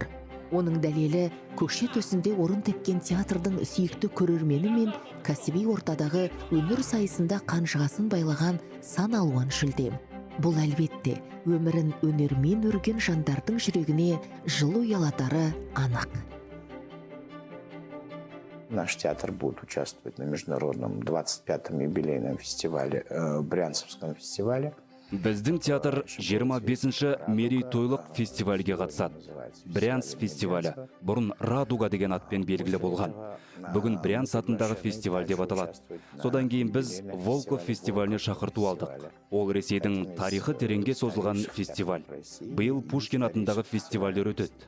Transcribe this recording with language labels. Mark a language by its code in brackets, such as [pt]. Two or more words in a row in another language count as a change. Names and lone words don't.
[kk] Оның дәлелі көкше төсінде орын тепкен театрдың сүйікті көрермені мен кәсіби ортадағы өмір сайысында қанжығасын байлаған сан алуан шілдем. Бұл әлбетте өмірін өнермен өрген жандардың жүрегіне жылу ұялатары анық. [ru] Наш театр будет участвовать на международном 25-м юбилейном фестивале, Брянцевском фестивале. [kk] Біздің театр 25-ші мерейтойлық фестивальге қатысады. Брянц фестивалі бұрын Радуга деген атпен белгілі болған. Бүгін Брянц атындағы фестиваль деп аталады. Содан кейін біз Волков фестиваліне шақырту алдық. Ол Ресейдің тарихы тереңге созылған фестиваль. Биыл Пушкин атындағы фестивальдер өтеді.